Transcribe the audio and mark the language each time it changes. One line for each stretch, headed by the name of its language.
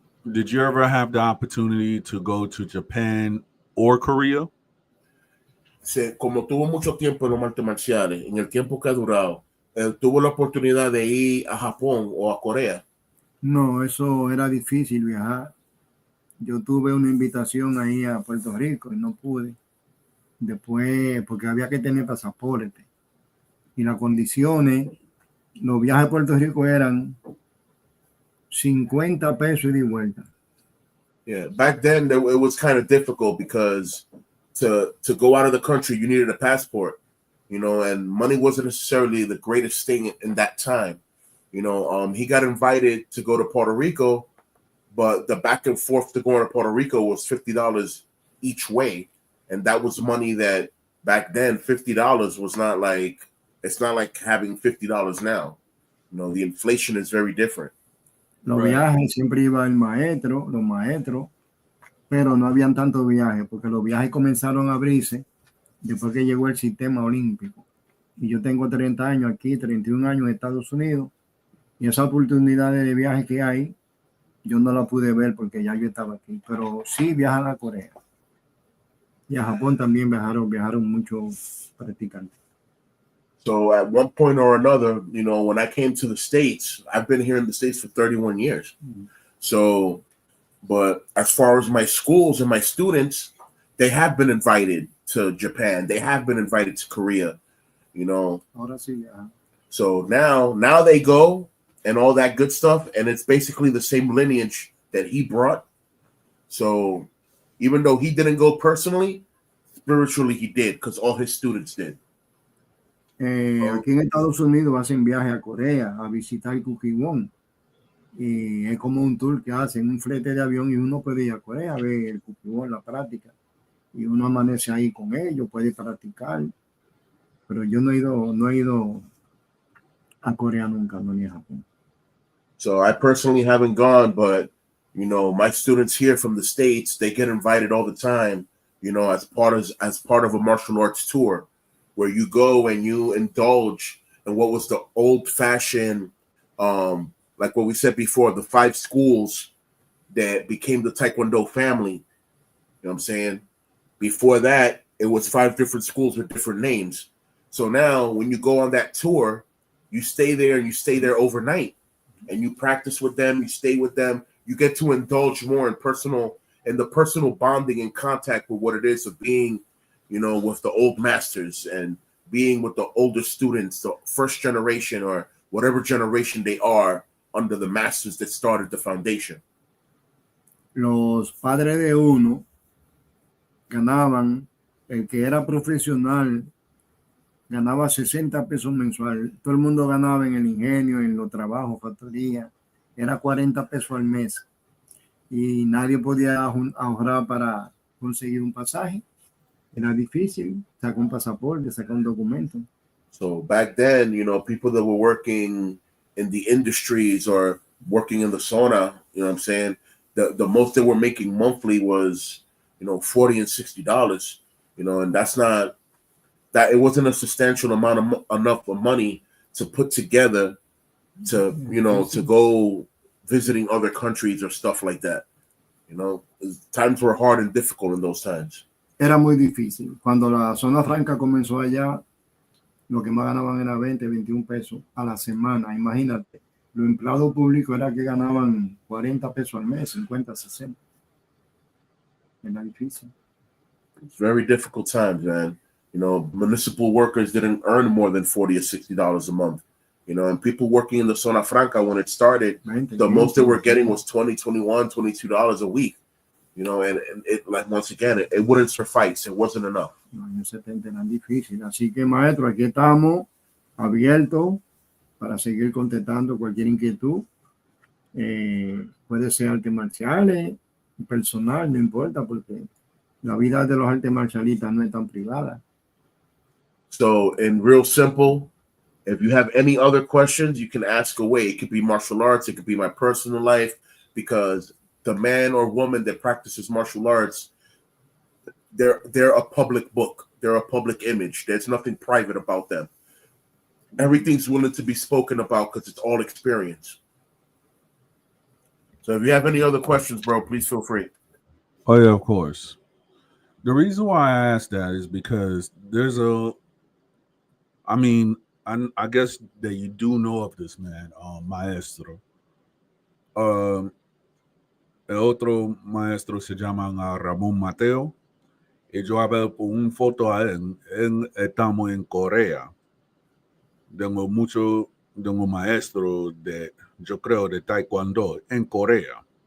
English: did you ever have the opportunity to go to Japan or Korea?
Spanish: Como tuvo mucho tiempo en los artes marciales, en el tiempo que ha durado, tuvo la oportunidad de ir a Japón o a Corea. No, eso era difícil viajar. Yo tuve una invitación ahí a Puerto Rico y no pude. Después, porque había que tener pasaporte. Y las condiciones, los viajes a Puerto Rico eran 50 pesos y de vuelta.
English: Yeah, back then it was kind of difficult because to go out of the country, you needed a passport, and money wasn't necessarily the greatest thing in that time. He got invited to go to Puerto Rico, but the back and forth to going to Puerto Rico was $50 each way. And that was money that back then, $50 was not like, it's not like having $50 now. The inflation is very different.
Spanish: Los viajes siempre iba el maestro, los maestros, pero no habían tantos viajes, porque los viajes comenzaron a abrirse después que llegó el sistema olímpico. Y yo tengo 30 años aquí, 31 años en Estados Unidos, y esa oportunidad de viaje que hay, yo no la pude ver porque ya yo estaba aquí, pero sí viajan a Corea. Y a Japón también viajaron muchos practicantes.
English: So at one point or another, when I came to the States, I've been here in the States for 31 years. Mm-hmm. So, but as far as my schools and my students, they have been invited to Japan. They have been invited to Korea,
Spanish: Ahora sí, yeah.
English: So now they go and all that good stuff. And it's basically the same lineage that he brought. So even though he didn't go personally, spiritually he did because all his students did.
Spanish: Aquí en Estados Unidos hacen viajes a Corea a visitar Kukkiwon. Y es como un tour que hacen, un flete de avión y uno puede ir a Corea a ver el Kukkiwon, la práctica. Y uno amanece ahí con ellos, puede practicar. Pero yo no he ido a Corea nunca, no ni a Japón.
English: So I personally haven't gone, but my students here from the States, they get invited all the time, as part of a martial arts tour, where you go and you indulge in what was the old-fashioned, like what we said before, the 5 schools that became the Taekwondo family. You know what I'm saying? Before that, it was 5 different schools with different names. So now when you go on that tour, you stay there and you stay there overnight and you practice with them, you stay with them, you get to indulge more in the personal bonding and contact with what it is of being, with the old masters and being with the older students, the first generation or whatever generation they are under the masters that started the foundation.
Spanish: los padres de uno ganaban, el que era profesional ganaba 60 pesos mensual. Todo el mundo ganaba en el ingenio, en los trabajos, factoría. Era 40 pesos al mes. Y nadie podía ahorrar para conseguir un pasaje. Era difícil sacar un pasaporte, sacar un documento.
English: So back then, you know, people that were working in the industries or working in the sauna, you know what I'm saying? The most they were making monthly was, you know, $40 and $60, you know, and that's not that it wasn't a substantial amount of enough of money to put together to, you know, to go visiting other countries or stuff like that. You know, times were hard and difficult in those times.
Spanish: Era muy difícil. Cuando la zona franca comenzó allá, lo que más ganaban era 20, 21 pesos a la semana. Imagínate, los empleados públicos era que ganaban 40 pesos al mes, 50, 60. Era difícil.
English: It's very difficult times, man. You know, municipal workers didn't earn more than $40 or $60 a month. You know, and people working in the zona franca when it started, 20, the most they were getting was $20, $21, $22 a week. You know, and it like once again, it wouldn't suffice. It wasn't enough.
Spanish: Los años 70 eran difíciles. Así que, maestro, aquí estamos abiertos para seguir contestando cualquier inquietud. Puede ser artes marciales, personal, no importa, porque la vida de los artes marcialistas no es tan privada.
English: So, in real simple, if you have any other questions, you can ask away. It could be martial arts, it could be my personal life, because the man or woman that practices martial arts, they're a public book. They're a public image. There's nothing private about them. Everything's willing to be spoken about because it's all experience. So if you have any other questions, bro, please feel free. Oh yeah, of course. The reason why I asked that is because there's I guess that you do know of this man, maestro.
Spanish: El otro maestro se llama Ramón Mateo. Y yo había una foto a él. Estamos en Corea. Tengo un maestro yo creo, de Taekwondo en Corea.